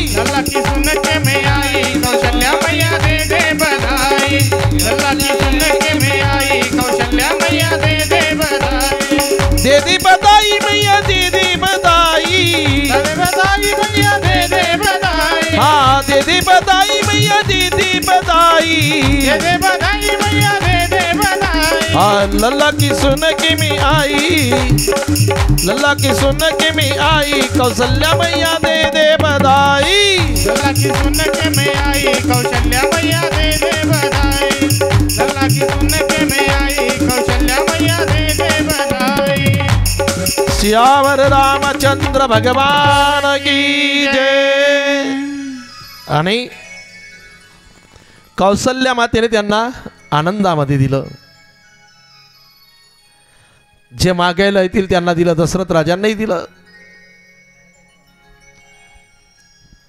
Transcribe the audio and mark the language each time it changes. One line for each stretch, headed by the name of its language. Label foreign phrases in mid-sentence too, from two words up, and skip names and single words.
Hindi: लल्ला की सुन के मैं आई कौशल्या मैया दे दे बधाई, लल्ला की सुन के मैं आई कौशल्या मैया दे दे बधाई। दे दी बधाई मैया, दे दी बधाई, दे बधाई मैया दे दे बधाई, हाँ दे दी बधाई मैया, दे दी बधाई, दे दे बधाई मैया दे दे बधाई। हाँ लल्ला की सुन के मैं आई, लल्ला की सुन के मैं आई, कौशल्या मैया दे दे बधाई। लल्ला की सुन के मैं आई कौशल्या मैया दे दे बधाई, लल्ला की सुन के मैं आई कौशल्या मैया दे दे बधाई। सियावर रामचंद्र भगवान की जय।
Marathi: आणि कौशल्या मातेने त्यांना आनंदामध्ये दिलं, जे मागायला येतील त्यांना दिलं, दशरथ राजांनाही दिलं।